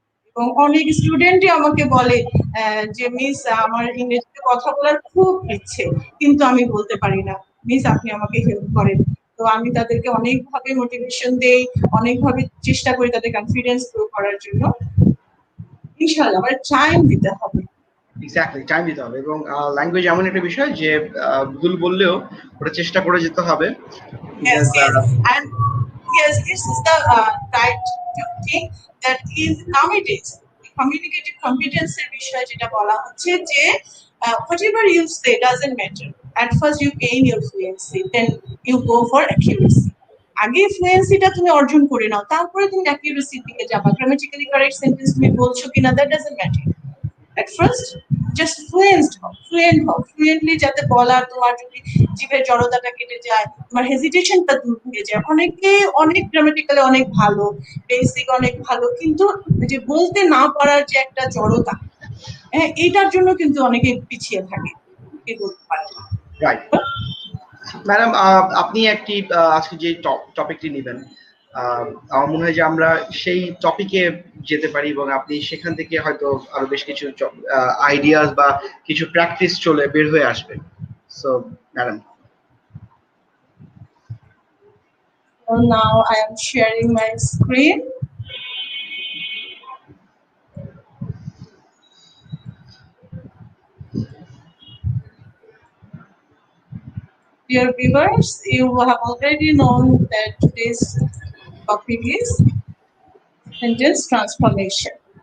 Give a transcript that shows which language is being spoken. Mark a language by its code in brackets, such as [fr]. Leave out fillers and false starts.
[bn] এবং অনেক স্টুডেন্টই আমাকে বলে যে মিস আমার ইংরেজিতে কথা বলার খুব ইচ্ছে, কিন্তু আমি বলতে পারি না, মিস আপনি আমাকে হেল্প করেন। তো আমি তাদেরকে অনেকভাবে মোটিভেশন দেই, অনেকভাবে চেষ্টা করি তাদের কনফিডেন্স গ্রো করার জন্য। ইনশাআল্লাহ, আমার টাইম দিতে হবে। এক্স্যাক্টলি, টাইম দিতে হবে। এবং ল্যাঙ্গুয়েজ এমন একটা বিষয় যে ভুল বললেও ওটা চেষ্টা করে যেতে হবে। [en] Yes, yes, and yes, this is the right thing that is nowadays communicative competence [bn] এর বিষয় যেটা বলা হচ্ছে যে [en] whatever you say doesn't matter. At first you gain your fluency, then you go for accuracy. [bn] আগে ফ্লুয়েন্সিটা তুমি অর্জন করে নাও, তারপরে তুমি অ্যাকিউরেসির দিকে যাবা। গ্রামাটিক্যালি কারেক্ট সেন্টেন্স তুমি বলছো কিনা, [en] That doesn't matter. At first just fluently [bn] যাতে বলা, তোমার যদি জিভের জড়তাটা কেটে যায়, তোমার হেজিটেশনটা দূর হয়ে যায়। অনেকে অনেক গ্রামাটিক্যালি অনেক ভালো, বেসিক অনেক ভালো, কিন্তু যে বলতে না পারার যে একটা জড়তা, হ্যাঁ, এইটার জন্য কিন্তু অনেকে পিছিয়ে থাকে, বলতে পারে না। রাইট ম্যাডাম, আপনি একটি আজকে যে টপিকটি নেবেন, আমার মনে হয় যে আমরা সেই টপিকে যেতে পারি এবং আপনি সেখান থেকে হয়তো আরো বেশ কিছু আইডিয়াস বা কিছু প্র্যাকটিস চলে বের হয়ে আসবে। So madam. [en] So now I am sharing my screen. Dear viewers, you have already known that today's topic is sentence transformation.